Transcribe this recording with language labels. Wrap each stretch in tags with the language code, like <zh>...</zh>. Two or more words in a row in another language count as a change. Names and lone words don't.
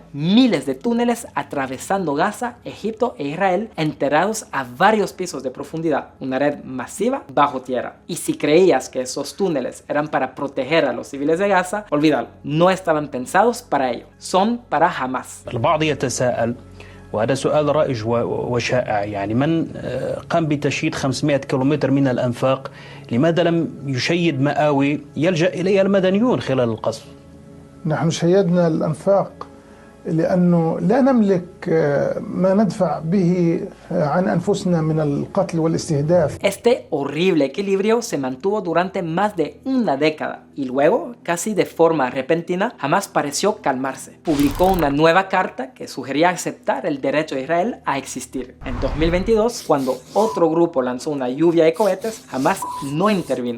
<es>Miles de túneles atravesando Gaza, Egipto e Israel, enterrados a varios pisos de profundidad. Una red masiva bajo tierra. Y si creías que esos túneles eran para proteger a los civiles de Gaza, olvídalo, no estaban pensados para ello, son para Hamás.</es> <ar>البعض يتساءل وهذا سؤال رائج وشائع يعني من قام بتشييد 500 كيلومتر من الأنفاق لماذا لم يشيد مآوي يلجأ إليها المدنيون خلال القصف؟ نحن شيدنا الأنفاق لأنه لا نملك ما ندفع به عن أنفسنا من القتل والاستهداف.</ar> <es>Este horrible equilibrio se mantuvo durante más de una década y luego, casi de forma repentina, Hamás pareció calmarse. Publicó una nueva carta que sugería aceptar el derecho de Israel a existir. En 2022, cuando otro grupo lanzó una lluvia de cohetes, Hamás no intervino.</es>